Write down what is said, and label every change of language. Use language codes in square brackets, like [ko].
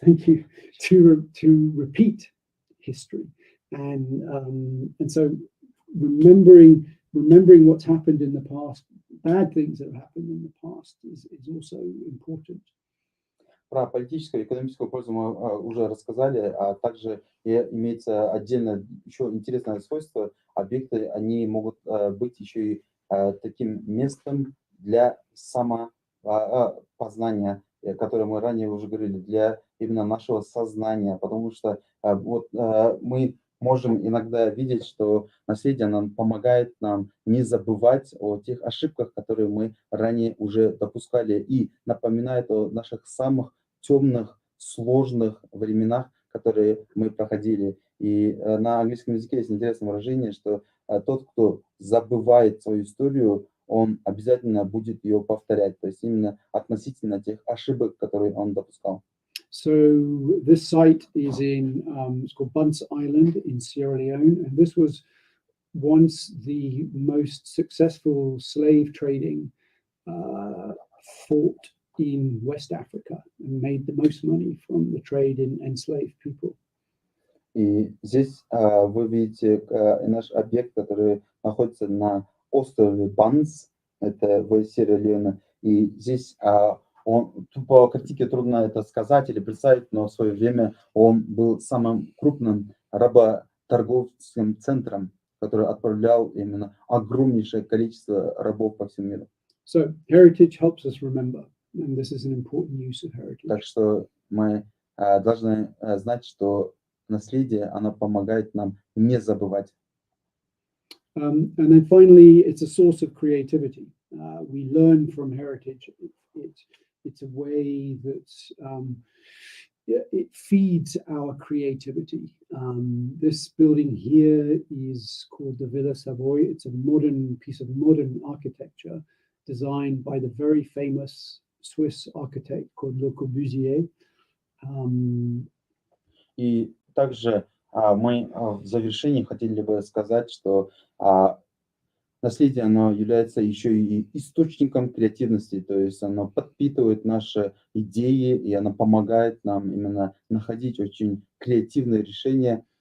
[en] Thank you, to repeat history, and so remembering what's happened in the past, bad things that have happened in the past, is also important. [ru] Про политическую и экономическую пользу мы уже рассказали, а также имеется отдельно еще интересное свойство. Объекты, они могут быть еще и таким местом для самопознания, которое мы ранее уже говорили, для именно нашего сознания, потому что вот мы можем иногда видеть, что наследие нам помогает нам не забывать о тех ошибках, которые мы ранее уже допускали, и напоминает о наших самых темных, сложных временах, которые мы проходили. И на английском языке есть интересное выражение, что тот, кто забывает свою историю, он обязательно будет ее повторять, то есть именно относительно тех ошибок, которые он допускал. [en] So this site is it's called Bunce Island in Sierra Leone, and this was once the most successful slave trading fort in West Africa, and made the most money from the trade in enslaved people. [ru] И здесь вы видите наш объект, который находится на острове Банс, это в Сьерра-Леоне, и здесь он, по картинке трудно это сказать или представить, но в свое время он был самым крупным работорговым центром, который отправлял именно огромнейшее количество рабов по всему миру. [en] So heritage helps us remember, and this is an important use of heritage. [ru] Так что мы должны знать, что наследие, оно помогает нам не забывать. [en] And then finally, it's a source of creativity. We learn from heritage. It's a way that it feeds our creativity. This building here is called the Villa Savoy. It's a modern piece of modern architecture designed by the very famous Swiss architect called Le Corbusier. [ru] И также мы в завершении хотели бы сказать, что наследие, оно является еще и источником креативности, то есть оно подпитывает наши идеи, и оно помогает нам именно находить очень креативные решения.